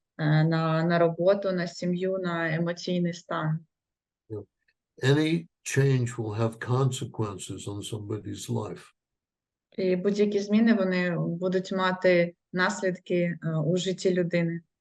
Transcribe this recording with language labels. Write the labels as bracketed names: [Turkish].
[Ukrainian] на роботу, на сім'ю, на емоційний стан. [English] Any change will have consequences on somebody's life. [Ukrainian] І будь-які зміни, вони будуть мати наслідки у житті людини.